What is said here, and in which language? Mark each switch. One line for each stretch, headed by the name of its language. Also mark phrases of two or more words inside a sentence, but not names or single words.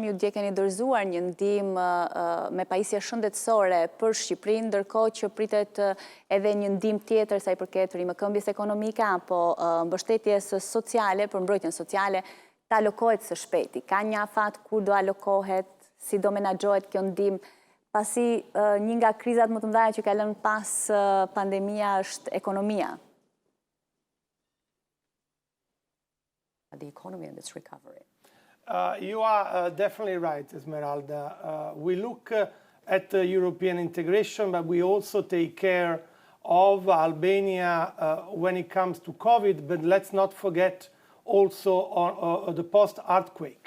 Albanian: Ju dje keni dorëzuar një ndihmë me pajisje shëndetësore për Shqipërinë, ndërkohë që pritet edhe një ndihmë tjetër sa i përket rrimëkëmbjes ekonomike apo mbështetjes sociale, për mbrojtjen sociale, të alokohet së shpejti. Ka një afat kur do alokohet, si do menaxhohet kjo ndihmë? Pasi një nga krizat më të mëdha që ka lënë pas pandemia është ekonomia.
English: The economy and its recovery. You are definitely right, Esmeralda. We look at European integration, but we also take care of Albania when it comes to COVID, but let's not forget also on the post-earthquake.